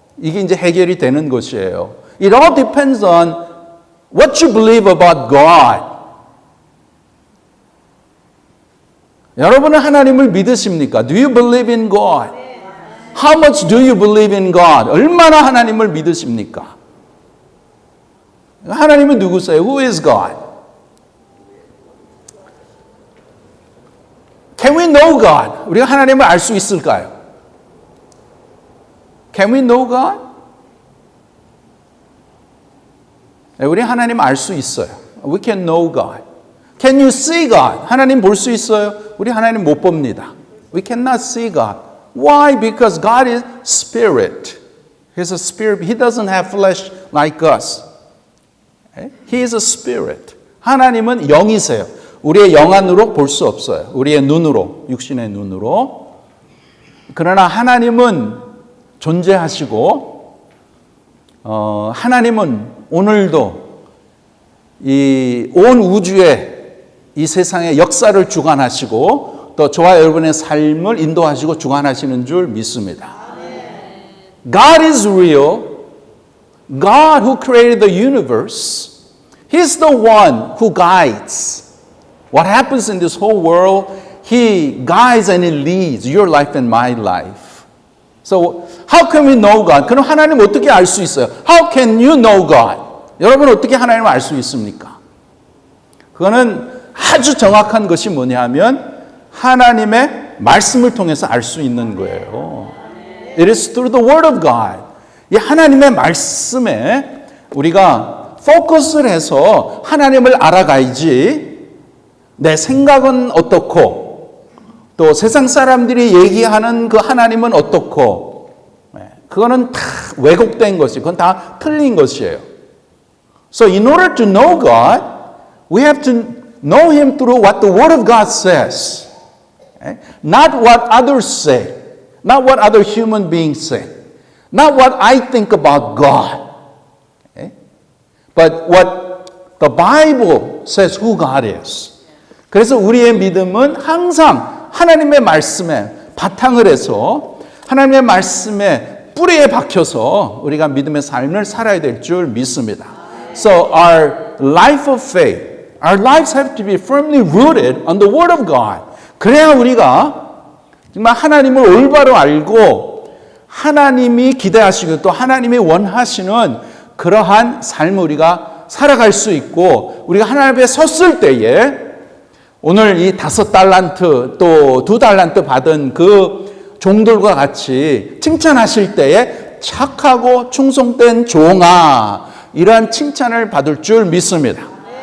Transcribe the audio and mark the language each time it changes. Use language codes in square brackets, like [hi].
[ko] 이게 이제 해결이 되는 것이에요. [en] It all depends on what you believe about God. [ko] 여러분은 하나님을 믿으십니까? [en] Do you believe in God? How much do you believe in God? [ko] 얼마나 하나님을 믿으십니까? 하나님은 누구세요? [en] Who is God? Can we know God? [ko] 우리가 하나님을 알 수 있을까요? [en] Can we know God? [ko] 우리 하나님 알 수 있어요. [en] We can know God. Can you see God? [ko] 하나님 볼 수 있어요? 우리 하나님 못 봅니다. [en] We cannot see God. Why? Because God is spirit. He's a spirit. He doesn't have flesh like us. He is a spirit. [ko] 하나님은 영이세요. 우리의 영안으로 볼 수 없어요. 우리의 눈으로, 육신의 눈으로. 그러나 하나님은 존재하시고, 하나님은 오늘도 이 온 우주의 이 세상의 역사를 주관하시고 또 저와 여러분의 삶을 인도하시고 주관하시는 줄 믿습니다. [en] God is real. God who created the universe. He's the one who guides. What happens in this whole world, He guides and He leads your life and my life. So how can we know God? [ko] 그럼 하나님 어떻게 알 수 있어요? [en] How can you know God? [ko] 여러분 어떻게 하나님을 알 수 있습니까? 그거는 아주 정확한 것이 뭐냐면 하나님의 말씀을 통해서 알 수 있는 거예요. [en] It is through the Word of God. [ko] 이 하나님의 말씀에 우리가 포커스를 해서 하나님을 알아가야지 내 생각은 어떻고 또 세상 사람들이 얘기하는 그 하나님은 어떻고 그거는 다 왜곡된 것이 그건 다 틀린 것이에요. [en] So in order to know God, we have to know Him through what the Word of God says. Not what others say. Not what other human beings say. Not what I think about God. But what the Bible says who God is. [ko] 그래서 우리의 믿음은 항상 하나님의 말씀에 바탕을 해서 하나님의 말씀에 뿌리에 박혀서 우리가 믿음의 삶을 살아야 될 줄 믿습니다. [en] So our life of faith, our lives have to be firmly rooted on the Word of God. [ko] 그래야 우리가 정말 하나님을 올바로 알고 하나님이 기대하시고 또 하나님이 원하시는 그러한 삶을 우리가 살아갈 수 있고 우리가 하나님 앞에 섰을 때에 오늘 이 5달란트 또 2달란트 받은 그 종들과 같이 칭찬하실 때에 착하고 충성된 종아 이러한 칭찬을 받을 줄 믿습니다.